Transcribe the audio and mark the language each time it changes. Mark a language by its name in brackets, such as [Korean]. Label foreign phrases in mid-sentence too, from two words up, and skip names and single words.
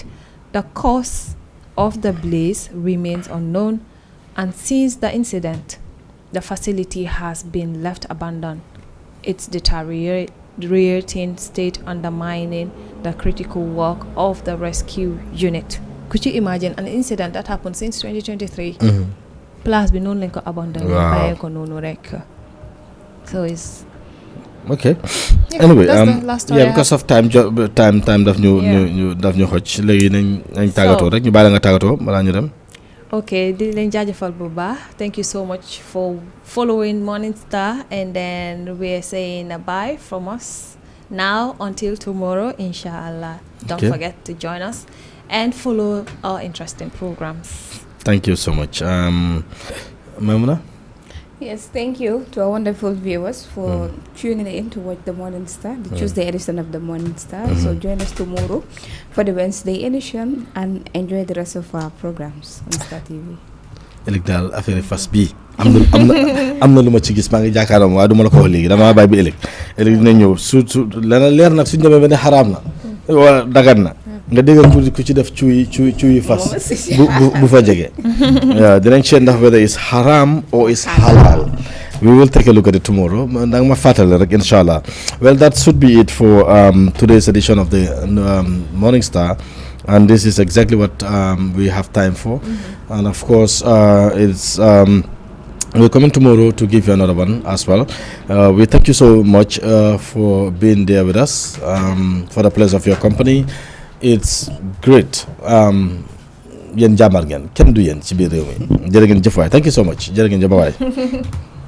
[English] The cause of the blaze remains unknown, and since the incident, the facility has been left abandoned, its deteriorating state undermining the critical work of the rescue unit. Could you imagine an incident that happened since 2023? Plus, we no longer abandoned by so it's okay. Yeah, anyway, that's the last story because of time [Wolof] daf ñu xoj léegi nañ tàggatoo rek ñu bàyyi la nga tàggatoo balaa ñu dem. Okay, di leen jaajëfal bu baax. [English] Thank you so much for following Morning Star, and then we're saying a bye from us. Now until tomorrow, inshallah. Don't Okay. forget to join us and follow our interesting programs. Thank you so much. Maimuna? Yes, thank you to our wonderful viewers for tuning in to watch the Morning Star, the Tuesday edition of the Morning Star. So join us tomorrow for the Wednesday edition and enjoy the rest of our programs on Star TV. [Wolof] ëllëg daal affaire fas bii am na lu ma ci gis maa ngi jàkkaaram waaye du ma la ko wax léegi damaa bàyyi bi ëllëg dina ñëw surtout lana leer nag suñu demee ba ne xaraam na wala dagan na nga déggal ku ci def cuuyi fas bu fa jege waaw dinañ seet ndax [English] whether is haram or is halal. We will take a look at it tomorrow. Inshallah. Well, that should be it for today's edition of the Morning Star. And this is exactly what we have time for. And of course, we're coming tomorrow to give you another one as well. We thank you so much for being there with us, for the pleasure of your company. It's great. [Wolof] Yéen jàmbaar ngeen kenn du yéen ci biir réew mi jërë ngeen jëf waay [English] thank you so much [Wolof] jërë ngeen jëf waay